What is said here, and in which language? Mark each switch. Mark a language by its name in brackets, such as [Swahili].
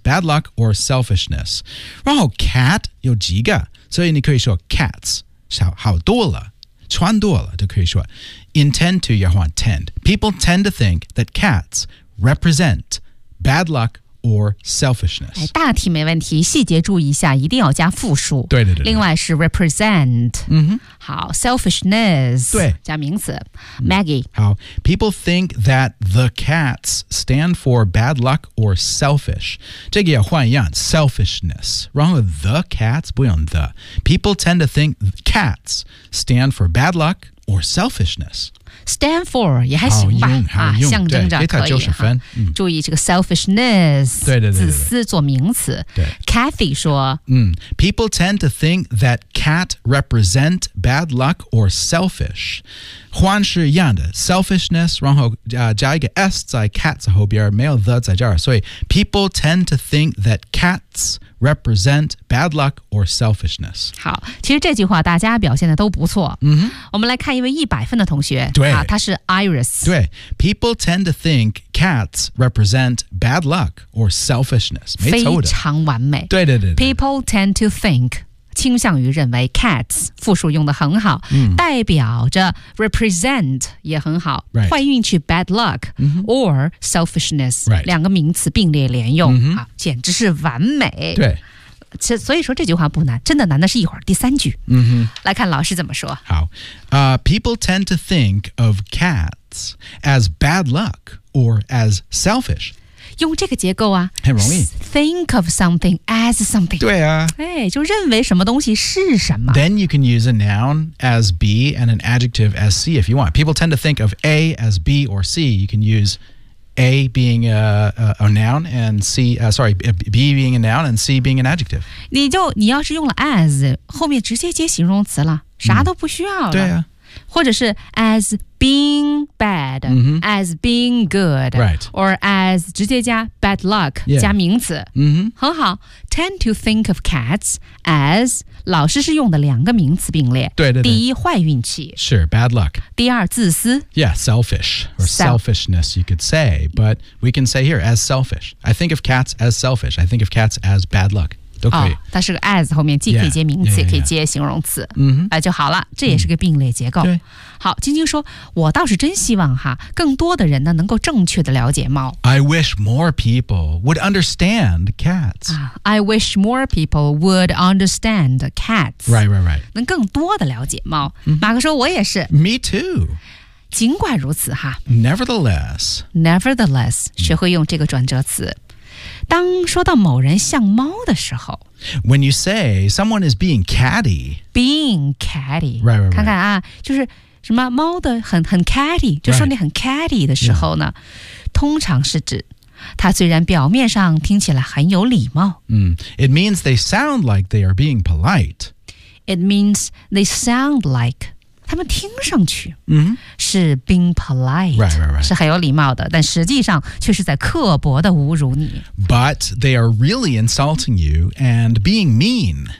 [English] Bad luck or selfishness. [Chinese] 然后 cat 有几个所以你可以说 cats 好多了穿多了都可以说 intend to 也换 tend. [English] People tend to think that cats represent bad luck or selfishness. [Chinese] 大体没问题细节注意一下一定要加复数。对对 对, 对。另外是 represent.、 Mm-hmm. 好 selfishness. 对。加名词 Maggie. [English] 好 People think that the cats stand for bad luck or selfish. [Chinese] 这个要换一样 selfishness. 然后 the cats 不用 the. [English] People tend to think cats stand for bad luck or selfishness. [Chinese] Stand for 也还行吧、啊、象征着可以给他90分、嗯、注意这个 selfishness 对对对对对自私做名词对 Kathy 说、 [English] 嗯、People tend to think that cat represent bad luck or selfish [Chinese] 换是一样的 [English] selfishness [Chinese] 然后、加一个 [English] s 在 cat [Chinese] 在后边没有 [English] the [Chinese] 在这儿所以 [English] People tend to think that catsrepresent bad luck or selfishness. [Chinese] 好其实这句话大家表现的都不错。嗯、mm-hmm. 我们来看一位100分的同学。对。他是 Iris。对。 [English] People tend to think cats represent bad luck or selfishness. [Chinese] 非常完美。对对 对, 对。 [English] People tend to think, [Chinese] 倾向于认为 cats, 复数用得很好、 mm-hmm. 代表着 represent 也很好。 [English] Right. [Chinese] 坏运气 bad luck,、 mm-hmm. [English] or selfishness,、 right. [Chinese] 两个名词并列连用。 Mm-hmm. 好简直是完美。对。所以说这句话不难真的难的是一会儿第三句、 mm-hmm. 来看老师怎么说 [English] 好、People tend to think of cats as bad luck or as selfish [Chinese] 用这个结构啊很容易 [English] Think of something as something [Chinese] 对啊、哎、就认为什么东西是什么 [English] Then you can use a noun as B and an adjective as C if you want People tend to think of A as B or C You can useA being a noun and C, sorry, B being a noun and C being an adjective. [Chinese] 你要是用了 as, 后面直接接形容词了啥都不需要了。对啊。 [English] 或者是 as being bad,、 mm-hmm. as being good,、 right. or as [Chinese] 直接加 [English] bad luck,、 yeah. [Chinese] 加名词。 Mm-hmm. 很好。 [English] Tend to think of cats as [Chinese] 老师是用的两个名词并列。对对对。第一坏运气。 [English] 是 bad luck. [Chinese] 第二自私。 [English] Yeah, selfish, or selfishness you could say, but we can say here as selfish. I think of cats as selfish. I think of cats as bad luck. [Chinese] 都可以、哦、它是个 as 后面既可以接名词 [English] yeah, yeah, yeah. [Chinese] 也可以接形容词、 mm-hmm. 就好了这也是个并列结构、 mm-hmm. 好晶晶说我倒是真希望哈更多的人呢能够正确的了解猫 [English] I wish more people would understand cats、啊、I wish more people would understand cats Right, right, right [Chinese] 能更多的了解猫、 mm-hmm. 马克说我也是 [English] Me too [Chinese] 尽管如此哈 [English] Nevertheless [Chinese] Nevertheless 学会用这个转折词当说到某人像猫的时候 [English] When you say someone is being catty Being catty right, right, right. [Chinese] 看看啊就是什么猫的很 catty 就说你很 catty 的时候呢、 [English] right. [Chinese] 通常是指它虽然表面上听起来很有礼貌、 mm. [English] It means they sound like they are being polite It means they sound like [Chinese] 他们听上去、 mm-hmm. [English] 是 being polite right, right, right. [Chinese] 是很有礼貌的但实际上却是在刻薄的侮辱你 [English] But they are really insulting you and being mean